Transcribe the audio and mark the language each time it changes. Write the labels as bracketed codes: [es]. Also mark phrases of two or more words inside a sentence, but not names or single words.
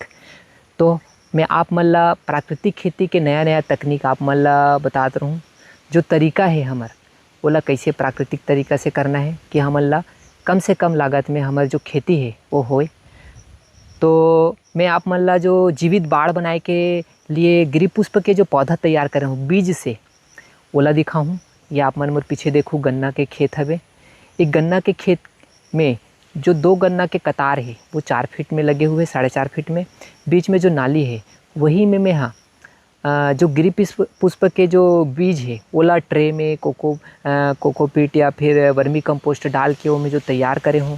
[hne] तो मैं आप मन ला प्राकृतिक खेती के नया नया तकनीक आप मन ला बतात रहूँ। जो तरीका है हमर ओला कैसे प्राकृतिक तरीका से करना है कि हमन ला कम से कम लागत में हमर जो खेती है वो होए। तो मैं आप मन ला जो जीवित बाड़ बनाए के लिए गिरी पुष्प के जो पौधा तैयार करे हूँ बीज से, ओला दिखाऊँ। ये आप मन मोर पीछे देखो, गन्ना के खेत हवे। एक गन्ना के खेत में जो दो गन्ना के कतार है वो 4 फीट में लगे हुए, 4.5 फीट में। बीच में जो नाली है वही में मैं जो गिरी पुष्प के जो बीज है ओला ट्रे में कोकोपीट या फिर वर्मी कंपोस्ट डाल के वो मैं जो तैयार करे हूँ।